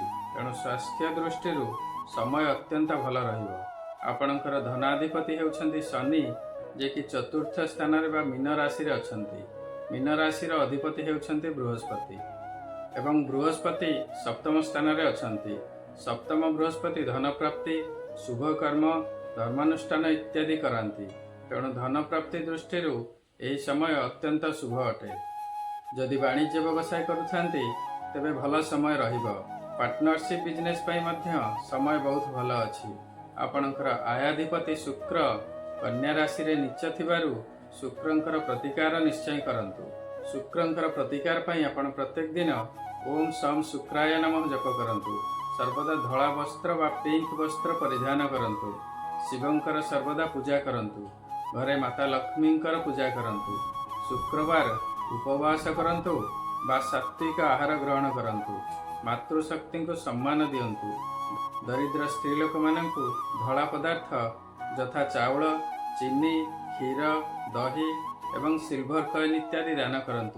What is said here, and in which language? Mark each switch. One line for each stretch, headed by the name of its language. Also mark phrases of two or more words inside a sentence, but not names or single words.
Odia: ତେଣୁ ସ୍ୱାସ୍ଥ୍ୟ ଦୃଷ୍ଟି ସମୟ ଅତ୍ୟନ୍ତ ଭଲ ରହିବ। ଆପଣଙ୍କର ଧନାଧିପତି ହେଉଛନ୍ତି ଶନି, ଯେ କି ଚତୁର୍ଥ ସ୍ଥାନ ରେ ବା ମୀନ ରାଶି ରେ ଅଛନ୍ତି। ମୀନ ରାଶି ର ଅଧିପତି ହେଉଛନ୍ତି ବୃହସ୍ପତି ଏବଂ ବୃହସ୍ପତି ସପ୍ତମ ସ୍ଥାନ ରେ ଅଛନ୍ତି। ସପ୍ତମ ବୃହସ୍ପତି ଧନ ପ୍ରାପ୍ତି, ଶୁଭ କର୍ମ, ଧର୍ମାନୁଷ୍ଠାନ ଇତ୍ୟାଦି କରାନ୍ତି। ତେଣୁ ଧନ ପ୍ରାପ୍ତି ଦୃଷ୍ଟି ଏହି ସମୟ ଅତ୍ୟନ୍ତ ଶୁଭ ଅଟେ। ଯଦି ବାଣିଜ୍ୟ ବ୍ୟବସାୟ କରୁଥାନ୍ତି ତେବେ ଭଲ ସମୟ ରହିବ।
English: partnership business
Odia: ପାଇଁ ମଧ୍ୟ ସମୟ ବହୁତ ଭଲ ଅଛି। ଆପଣଙ୍କର ଆୟାଧିପତି ଶୁକ୍ର କନ୍ୟା ରାଶି ରେ ନୀଚ ଥିବାରୁ ଶୁକ୍ରଙ୍କର ପ୍ରତିକାର ନିଶ୍ଚୟ କରନ୍ତୁ। ଶୁକ୍ରଙ୍କର ପ୍ରତିକାର ପାଇଁ ଆପଣ ପ୍ରତ୍ୟେକ ଦିନ
Sanskrit: ओम सम शुक्राय नमः
Odia: ଜପ କରନ୍ତୁ। ସର୍ବଦା ଧଳା ବସ୍ତ୍ର ବା ପିଙ୍କ ବସ୍ତ୍ର ପରିଧାନ କରନ୍ତୁ। ଶିବଙ୍କର ସର୍ବଦା ପୂଜା କରନ୍ତୁ। ଘରେ ମାତା ଲକ୍ଷ୍ମୀଙ୍କର ପୂଜା କରନ୍ତୁ। ଶୁକ୍ରବାର ଉପବାସ କରନ୍ତୁ ବା ସାତ୍ତ୍ୱିକ ଆହାର ଗ୍ରହଣ କରନ୍ତୁ। ମାତୃଶକ୍ତି କୁ ସମ୍ମାନ ଦିଅନ୍ତୁ। ଦରିଦ୍ର ସ୍ତ୍ରୀ ଲୋକ ମାନଙ୍କୁ ଧଳା ପଦାର୍ଥ ଯଥା ଚାଉଳ, ଚିନି, କ୍ଷୀର, ଦହି ଏବଂ
English: silver coin
Odia: ଇତ୍ୟାଦି ଦାନ କରନ୍ତୁ।